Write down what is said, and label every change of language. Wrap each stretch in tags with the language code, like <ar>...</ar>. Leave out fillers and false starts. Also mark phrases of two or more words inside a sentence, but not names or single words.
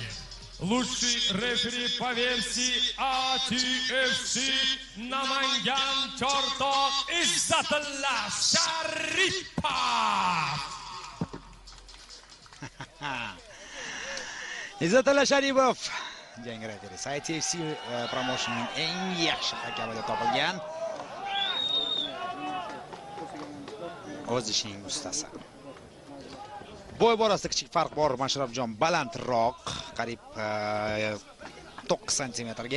<ru>Лучший рефери по версии ATFC Наманган Чорток Иссатулла Шарипов.</ru> <uz>Izzatilla Sharipov jang referisi ITFC promotionning eng yaxshi hakami deb topilgan. O'z ishining ustasi. Bo'y borasida kichik farq bor. Mashrabjon balandroq, qariyb 9 santimetrga.</uz>